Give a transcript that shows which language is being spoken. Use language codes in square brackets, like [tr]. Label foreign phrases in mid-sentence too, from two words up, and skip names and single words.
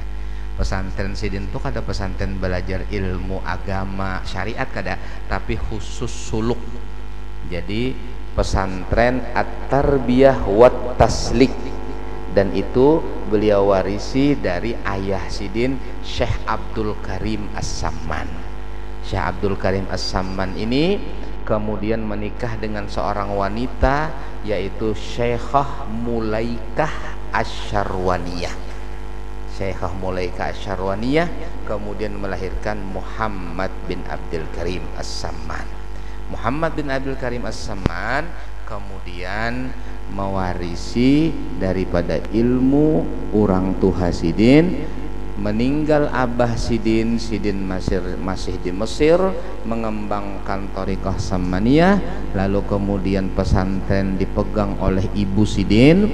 [id] Pesantren Sidin itu kada pesantren belajar ilmu agama syariat kada, tapi khusus suluk. Jadi pesantren at-tarbiyah wat taslik, dan itu beliau warisi dari ayah Sidin, Syekh Abdul Karim As-Samman. Syekh Abdul Karim As-Samman ini kemudian menikah dengan seorang wanita, yaitu Syekhah Mulaikah Asyarwaniyah. Syekhah Mulaikah Asyarwaniyah kemudian melahirkan Muhammad bin Abdul Karim As-Samman. Muhammad bin Abdul Karim As-Samman kemudian mewarisi daripada ilmu orang tua Sidin. Meninggal abah Sidin, Sidin masih di Mesir mengembangkan Thariqah Sammaniyah. Lalu kemudian pesantren dipegang oleh ibu Sidin.